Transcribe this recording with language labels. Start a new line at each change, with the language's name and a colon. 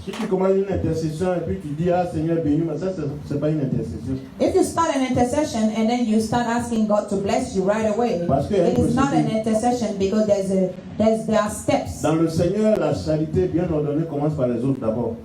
French: Si tu commences une intercession et puis tu dis, ah Seigneur bénis-moi, ça c'est pas une intercession.
English: If you start an intercession and then you start asking God to bless you right away,
French: Parce que
English: it is not an intercession because there are steps.
French: Dans le Seigneur, la charité bien ordonnée commence par les autres d'abord.